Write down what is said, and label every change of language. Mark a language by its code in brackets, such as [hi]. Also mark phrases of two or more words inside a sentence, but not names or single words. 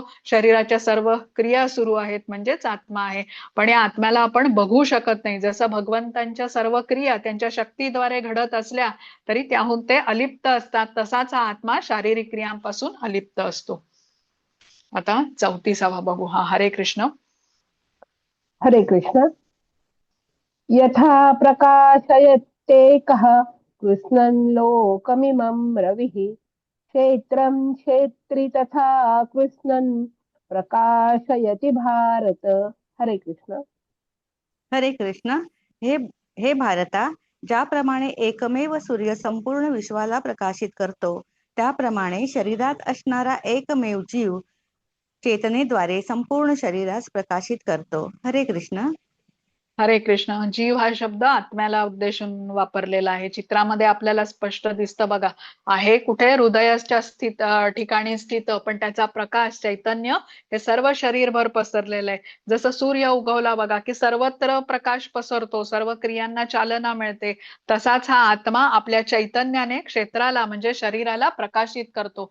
[mr] शरीराच्या सर्व क्रिया सुरू आहेत म्हणजेच आत्मा आहे, पण या आत्म्याला आपण बघू शकत नाही. जसं भगवंतांच्या सर्व क्रिया त्यांच्या शक्तीद्वारे घडत असल्या तरी त्याहून ते अलिप्त असतात, तसाच हा आत्मा शारीरिक क्रियांपासून अलिप्त असतो. आता 34वा बघू. हा, हरे कृष्ण. हरे कृष्ण. [sa] यथा प्रकाशयत्येकः कृष्णं लोकमिमं रविः क्षेत्रं क्षेत्री तथा कृष्णं प्रकाशयति भारत. [mr] हरे कृष्ण. हरे कृष्ण. हे हे भारता, ज्याप्रमाणे एकमेव सूर्य संपूर्ण विश्वाला प्रकाशित करतो, त्याप्रमाणे शरीरात असणारा एकमेव जीव चेतनेद्वारे संपूर्ण शरीरास प्रकाशित करतो. हरे कृष्ण. हरे कृष्ण. जीव हा शब्द आत्म्याला उद्देशून वापरलेला आहे. चित्रामध्ये आपल्याला स्पष्ट दिसतं बघा, आहे कुठे, हृदयाच्या ठिकाणी स्थित, पण त्याचा प्रकाश, चैतन्य हे सर्व शरीरभर पसरलेलं आहे. जसं सूर्य उगवला बघा की सर्वत्र प्रकाश पसरतो, सर्व क्रियांना चालना मिळते, तसाच हा आत्मा आपल्या चैतन्याने क्षेत्राला म्हणजे शरीराला प्रकाशित करतो.